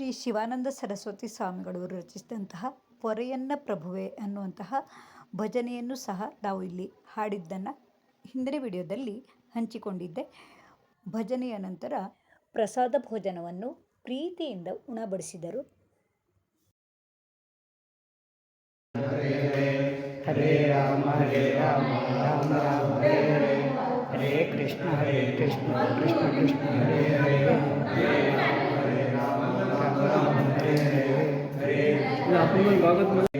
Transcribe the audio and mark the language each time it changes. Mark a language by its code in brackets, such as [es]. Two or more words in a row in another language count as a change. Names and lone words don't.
[kn] ಶಿವಾನಂದ ಸರಸ್ವತಿ ಸ್ವಾಮಿಗಳು ರಚಿಸಿದಂತಹ ಪೊರೆಯನ್ನ ಪ್ರಭುವೆ ಅನ್ನುವಂತಹ ಭಜನೆಯನ್ನು ಸಹ ನಾವು ಇಲ್ಲಿ ಹಾಡಿದ್ದನ್ನು ಹಿಂದಿನ ವಿಡಿಯೋದಲ್ಲಿ ಹಂಚಿಕೊಂಡಿದ್ದೆ. ಭಜನೆಯ ನಂತರ ಪ್ರಸಾದ ಭೋಜನವನ್ನು ಪ್ರೀತಿಯಿಂದ ಉಣಬಡಿಸಿದರು. [sa] ಹರೇ ರಾಮ ರಾಮ ರಾಮ ಹರೇ ಹರೇ, ಹರೇ ಕೃಷ್ಣ ಕೃಷ್ಣ ಕೃಷ್ಣ ಹರೇ ಹರೇ, ಹರೇ ರಾಮ ರಾಮ ಹರೇ ಹರೇ, ಭಾಗವತ್